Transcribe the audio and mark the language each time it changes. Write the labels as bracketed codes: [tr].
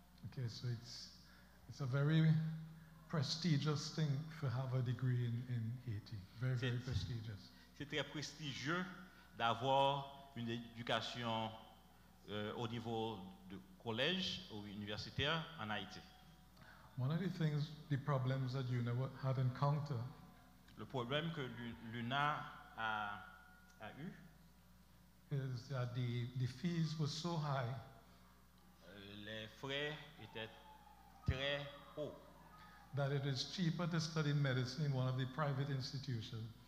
[en] Okay, so it's a very prestigious thing to have a degree in Haiti. Very, very prestigious. [fr] C'est très prestigieux d'avoir une éducation au niveau de collège ou universitaire en Haïti. [en] One of the problems that UNA had encountered [fr] Le problème que l'UNA a eu, [en] is that the fees were so high [fr] les frais étaient très hauts. [en] that it is cheaper to study medicine in one of the private institutions